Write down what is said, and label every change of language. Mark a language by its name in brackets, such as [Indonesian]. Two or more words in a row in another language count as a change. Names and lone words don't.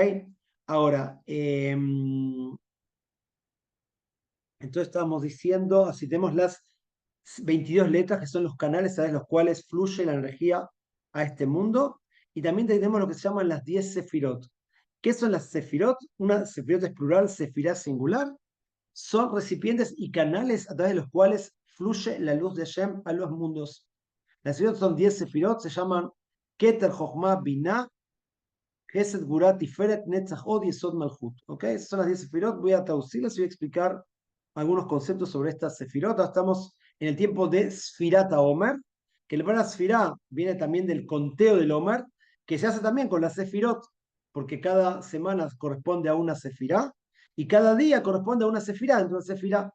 [Spanish] Ahora, entonces estábamos diciendo, así tenemos las 22 letras que son los canales a través de los cuales fluye la energía a este mundo. y también tenemos lo que se llaman las 10 sefirot. ¿Qué son las sefirot? Una sefirot es plural, sefirá singular. Son recipientes y canales a través de los cuales fluye la luz de Hashem a los mundos. Las sefirot son 10 sefirot, se llaman Keter, Jochma, Binah, Gesed, Gurat, Tiferet, Netzach, Od, Yesod, Malchut. ¿Ok? Esas son las 10 sefirot. Voy a traducirlas y voy a explicar algunos conceptos sobre estas sefirot. Ahora estamos en el tiempo de Sfirat Omer, que la palabra Sfirá viene también del conteo del Omer, que se hace también con las sefirot, porque cada semana corresponde a una sefirá y cada día corresponde a una sefirá dentro de una sefirá.